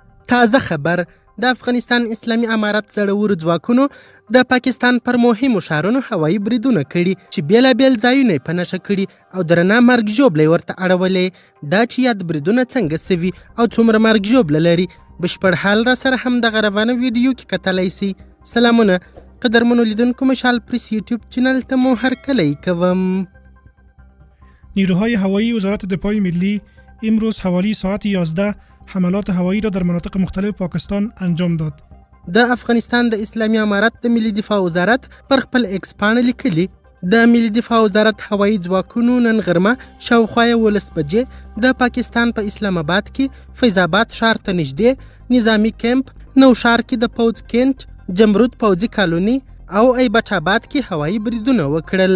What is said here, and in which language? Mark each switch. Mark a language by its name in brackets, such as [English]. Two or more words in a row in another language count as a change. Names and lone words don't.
[Pashto] تازه خبر د افغانستان اسلامي امارت زړورو ځواکونو د پاکستان پر مهمو ښارونو هوایي بریدونه کړي چې بیلابیل ځایونه یې په نښه کړي او درنه مرګ ژوبله یې ورته اړولې. دا چې یاد بریدونه څنګه سوي او څومره مرګ ژوبله لري بشپړ حال را سره هم دغه روانه ویډیو کې کتلی سي. سلامونه قدرمنو لیدونکو، مشال پریس یوټیوب چینل ته مو هرکلی کوم. [Persian] نیروهای هوایی وزارت دفاع ملی امروز حوالی ساعت 11 حملات هوایی را در مناطق مختلف پاکستان انجام داد. [Pashto] د افغانستان د اسلامي امارت د ملي دفاع وزارت پر خپل ایکس پاڼه لیکلي د ملي دفاع وزارت هوایی ځواکونو نن غرمه شاوخوا 11 بجې د پاکستان په اسلام آباد کې فیض آباد ښار ته نږدې نظامي کیمپ، نوشار کې د پوځ کینټ، جمرود پوځي کالوني او ایبټ آباد کې هوایي بریدونه وکړل.